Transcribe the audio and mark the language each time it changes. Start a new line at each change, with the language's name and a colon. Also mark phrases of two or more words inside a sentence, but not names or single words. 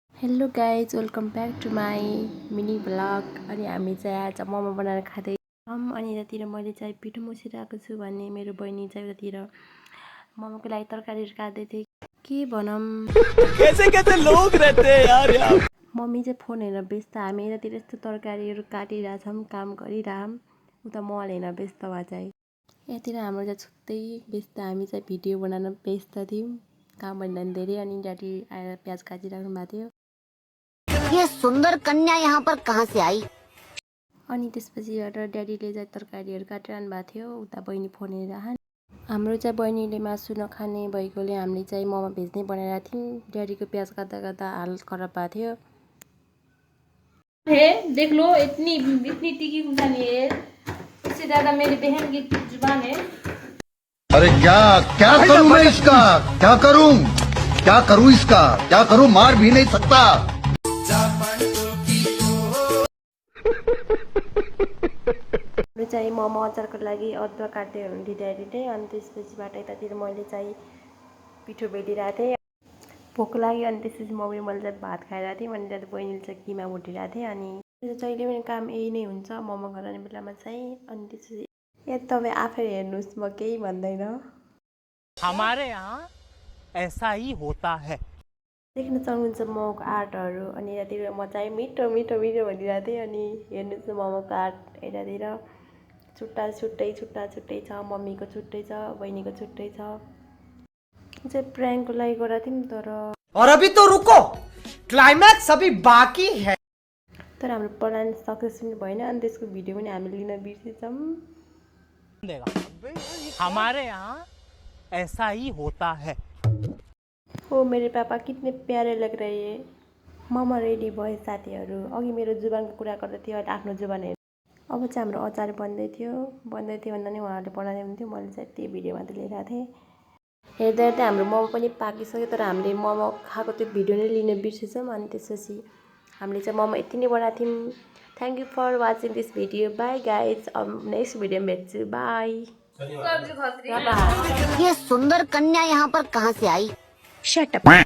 English: Hello guys, welcome back to my mini vlog.
Nepali: अनि हामी चाहिँ आज मोमो बनाएर खाँदैछौँ। अनि यतातिर मैले चाहिँ पिठो मुसिरहेको छु भने मेरो बहिनी चाहिँ उतातिर मोमोको लागि तरकारीहरू काट्दै थिए। के भनौँ
Hindi: कैसे कैसे लोग रहते हैं यार यहाँ।
Nepali: मम्मी चाहिँ फोन हेरेर व्यस्त, हामी यतातिर यस्तो तरकारीहरू काटिरहेछौँ, काम गरिरहौँ। उता मोबाइल हेरेर व्यस्त भए चाहिँ यतातिर हाम्रो चाहिँ छुट्टै व्यस्त, हामी चाहिँ भिडियो बनाउन व्यस्त थियौँ। काम भन्दा धेरै। अनि ड्याडी आएर प्याज काटिराख्नु भएको थियो।
Hindi: ये सुंदर कन्या यहाँ पर कहाँ से आई?
Nepali: अनि त्यसपछिबाट ड्याडीले चाहिँ तरकारीहरू काटिरहनु भएको थियो, उता बहिनी फोन हेरिरहन्। हाम्रो चाहिँ बहिनीले मासु नखाने भएकोले हामीले चाहिँ मोमो भेज्ने बनाइरहेको थियौँ। ड्याडीको प्याज काट्दा काट्दा हालत खराब भएको थियो।
Hindi: है देख लो, इतनी इतनी तीखी खुशानी है, इससे ज्यादा मेरी बहन की जुबान है। अरे क्या क्या करूं मैं इसका, क्या करूं इसका, क्या करूं, मार भी नहीं सकता।
Nepali: हाम्रो चाहिँ मोमो अचारको लागि अदुवा काट्दै हुनुहुन्थ्यो ड्याडीले। अनि त्यसपछिबाट यतातिर मैले चाहिँ पिठो बेलिरहेको थिएँ, भोक लाग्यो। अनि त्यसपछि मम्मी मैले चाहिँ भात खाइरहेको थिएँ। अनि त्यहाँ बहिनीले चाहिँ किमा भुटिरहेको थिएँ। अनि जहिले पनि काम यही नै हुन्छ मोमो बनाउने बेलामा चाहिँ। अनि त्यसपछि तपाईँ आफै हेर्नुहोस्, म केही भन्दैन।
Hindi: हमारे यहाँ ऐसा ही होता है।
Nepali: देख्न सक्नुहुन्छ मोमोको आर्टहरू। अनि यतातिर म चाहिँ मिठो मिठो मिठो भनिरहेको थिएँ। अनि हेर्नुहोस् न मोमोको आर्ट, यतातिर छुट्टा छुट्टै छ, मम्मीको छुट्टै छ, बहिनीको छुट्टै छ। चाहिँ प्र्याङ्कको लागि गरेको थियौँ,
Hindi: और अभी तो रुको, क्लाइमैक्स अभी बाकी है।
Nepali: तर हाम्रो
English: plan success
Nepali: पनि भएन। अनि त्यसको भिडियो पनि हामीले लिन बिर्सेछौँ।
Hindi: हमारे यहाँ ऐसा ही होता है। ओ मेरे पापा कितने प्यारे लग रहे हैं।
Nepali: मोमो रेडी भयो साथीहरू। अघि मेरो जुबानको कुरा गर्दै थियो, अहिले आफ्नो जुबान हेर्नु। अब चाहिँ हाम्रो अचार बन्दै थियो भन्दा नि उहाँहरूले बनाउँदै हुन्थ्यो। मैले चाहिँ त्यो भिडियो मात्रै लिइरहेको थिएँ। हेर्दा हेर्दै हाम्रो मोमो पनि पाकिसक्यो। तर हामीले मोमो खाएको त्यो भिडियो नै लिन बिर्सेछौँ। अनि त्यसपछि हामीले चाहिँ मोमो यति नै बनाएको थियौँ।
English: Thank you for watching this video. Bye guys,
Nepali: अब नेक्स्ट भिडियोमा भेट्छु।
English: बाई।
Hindi: ये सुंदर कन्या यहाँ पर कहाँ से आई?
English: Shut up.